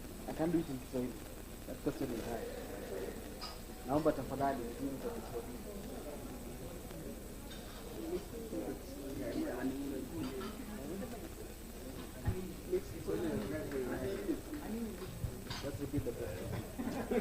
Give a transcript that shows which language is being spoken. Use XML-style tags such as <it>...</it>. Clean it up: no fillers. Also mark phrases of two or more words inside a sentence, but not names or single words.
<en>I can't do it in Kiswahili. That question is high.</en> <sw>Naomba tafadhali mjini kwa Kiswahili.</sw> <en>Let's repeat the question.</en>